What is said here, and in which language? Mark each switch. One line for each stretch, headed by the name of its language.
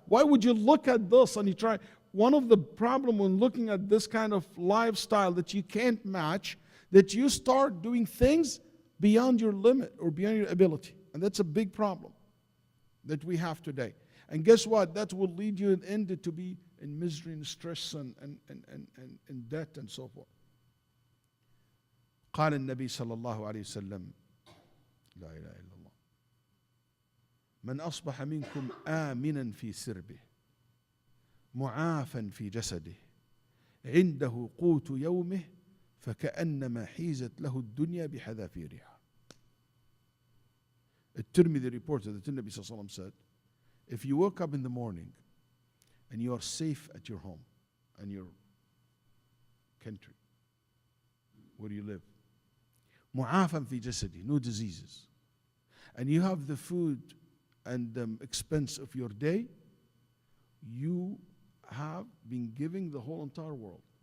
English: Why would you look at this and you try? One of the problem when looking at this kind of lifestyle that you can't match, that you start doing things beyond your limit or beyond your ability. And that's a big problem that we have today. And guess what? That will lead you in the end to be in misery and stress and debt and so forth.
Arabic: قال النبي صلى الله عليه وسلم لا إله إلا الله من أصبح منكم آمنا في سربه معافا في جسده عنده قوت يومه فكأنما حيزت له الدنيا بحذافيرها.
English: At-Tirmidhi reported that the Nabi sallallahu alaihi wasallam said, if you woke up in the morning and you are safe at your home and your country where you live,
Arabic: معافا في جسده,
English: no diseases, and you have the food and the expense of your day, you have been giving the whole entire world.